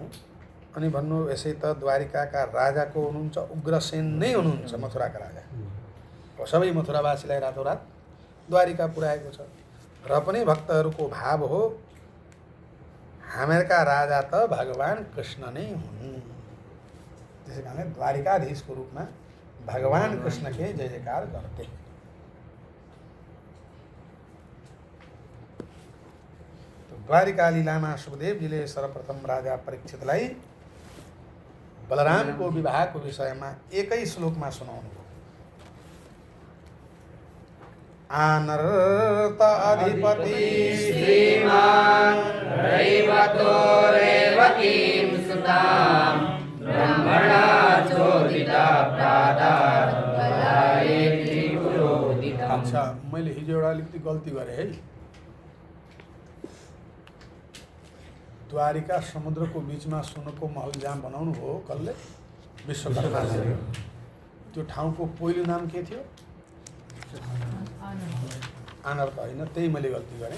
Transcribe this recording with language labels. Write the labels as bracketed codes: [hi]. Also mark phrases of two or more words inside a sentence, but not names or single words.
[ne] अनि भन्नु यसै त द्वारिकाका राजाको हुनुहुन्छ उग्रसेन नै हुनुहुन्छ मथुराका राजा। सबै मथुरावासीलाई रातोरात द्वारिका पुर्याएको छ र पनि भक्तहरूको भाव हो हामीहरूका राजा त भगवान कृष्ण नै हुन्। त्यसै कारणले द्वारिकाधीशको रूपमा भगवान कृष्ण [hi] के जय जयकार करते। [ne] तो द्वारिका लीलामा सुखदेवजीले सर्वप्रथम राजा परीक्षितलाई बलरामको विवाहको विषयमा एकै श्लोकमा सुनाउनुभयो। [sa] आनर्त अधिपति श्रीमान रैवतो रेवतीं सुतां ब्रह्मणा चोदिता प्रादात् कलायेति पुरोदितम्। [ne] अच्छा, मैले हिजो एउटा अलिकति गल्ती गरेँ है। द्वारिका समुद्रको बिचमा सुनको महल जहाँ बनाउनु हो कसले? विश्वकर्माले। त्यो ठाउँको पहिलो नाम के थियो? आनर्त होइन, त्यही मैले गल्ती गरेँ।